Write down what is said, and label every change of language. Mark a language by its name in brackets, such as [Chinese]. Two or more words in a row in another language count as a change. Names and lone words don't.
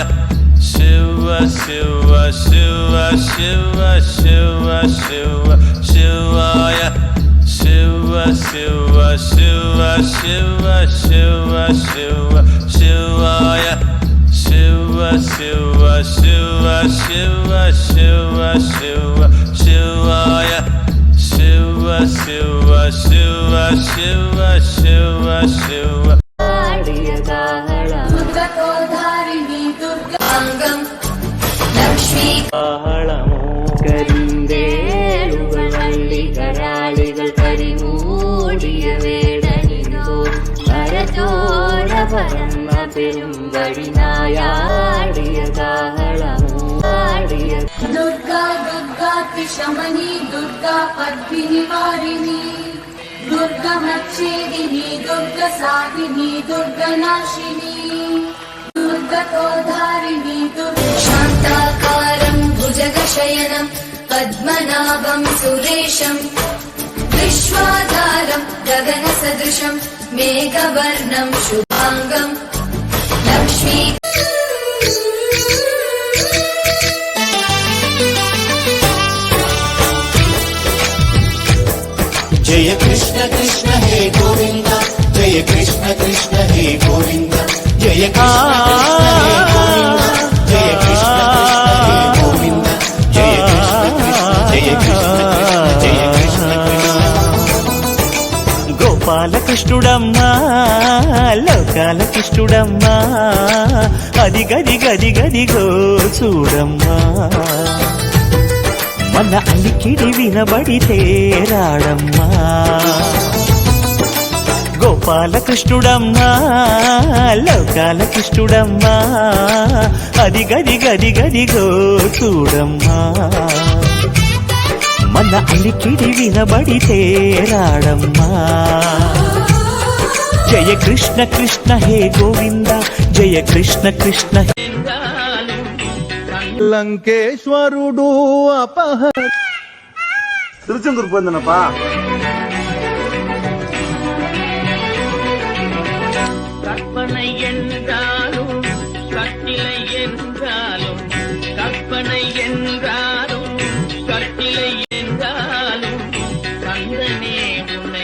[Sanskrit] Shiva Shiva Shiva Shiva Shiva Shiva Shivaya Shiva Shiva Shiva Shiva Shiva Shiva Shivaya Shiva Shiva Shiva Shiva Shiva Shiva Shivaya Shiva Shiva Shiva Shiva Shiva Shiva दुर्गतोधारिणी दुर्गाङ्गं लक्ष्मी [Malayalam] കരിന്തേളുകൾ കരിമൂടിയ വേടനിതോ കരചോര പരന്ന പെരുമ്പടിനായാടിയ കാഹളമോ ആടിയ [Sanskrit] दुर्गा दुर्गा शमनी दुर्गा पद्मिनिवारिणी दुर्गमच्छेदिनी दुर्गसाधिनी दुर्गनाशिनी दुर्गतोधारिणी शान्ताकारं भुजगशयनं पद्मनाभं सुरेशं विश्वाधारं गगनसदृशं मेघवर्णं शुभांगं लक्ष्मी जय कृष्ण कृष्ण हे गोविंद जय कृष्ण कृष्ण हे गोविंद जय कृष्ण कृष्ण हे गोविंद जय कृष्ण कृष्ण हे गोविंद जय कृष्ण कृष्ण जय कृष्ण कृष्ण जय कृष्ण कृष्ण [Telugu] గోపాల కృష్ణుడమ్మా లోకాల కృష్ణుడమ్మా అది గది గది గది గో చూడమ్మా మన అలికిడి వినబడితే రాడమ్మా గోపాల కృష్ణుడమ్మా లోకాల కృష్ణుడమ్మా అది గది గది గదిగో చూడమ్మా మన అలికిడి వినబడితే రాడమ్మా [Sanskrit] జయ కృష్ణ కృష్ణ హే గోవింద జయ కృష్ణ కృష్ణ [Tamil] లంకేశ్వరుడు திருச்செந்தூர் போயிருந்தனப்பா கற்பனை என்றாலும் கட்டிலை என்றாலும் கற்பனை என்றாலும் கட்டிலை என்றாலும் கந்தனே உன்னை